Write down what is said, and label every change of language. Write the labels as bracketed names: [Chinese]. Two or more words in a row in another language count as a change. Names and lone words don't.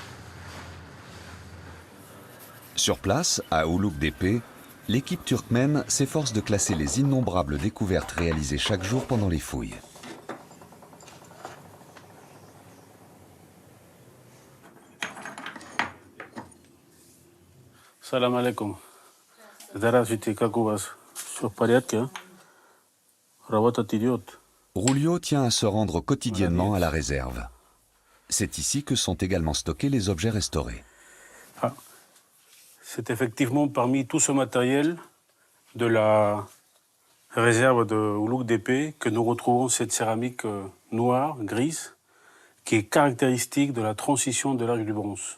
[French] Sur place, à Oulouk d'Épée, l'équipe turkmène s'efforce de classer les innombrables découvertes réalisées chaque jour pendant les fouilles. [Arabic] سلام عليكم. [Russian] Здравствуйте, как у вас? Всё в порядке? Работа идет. [French] Rulio tient à se rendre quotidiennement à la réserve. C'est ici que sont également stockés les objets restaurés. Ah. C'est effectivement parmi tout ce matériel de la réserve de Oulouk d'Épée que nous retrouvons cette céramique noire, grise, qui est caractéristique de la transition de l'âge du bronze.